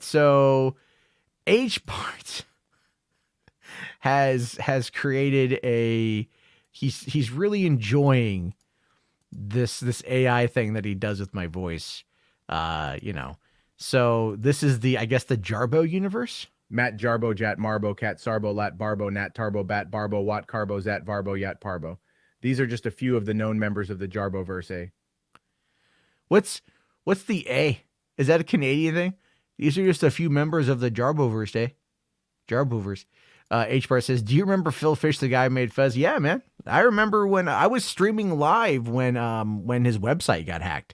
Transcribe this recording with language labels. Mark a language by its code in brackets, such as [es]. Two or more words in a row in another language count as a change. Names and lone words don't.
[en] So HBart has created he's really enjoying this AI thing that he does with my voice. You know. So this is I guess the Jarbo universe. Matt Jarbo, Jat Marbo, Cat Sarbo, Lat Barbo, Nat Tarbo, Bat Barbo, Wat Carbo, Zat Varbo, Yat Parbo. These are just a few of the known members of the Jarboverse. What's the A? Is that a Canadian thing? These are just a few members of the Jarboverse. Jarboverse. HBAR says, do you remember Phil Fish, the guy who made Fez? Yeah, man. I remember when I was streaming live when his website got hacked.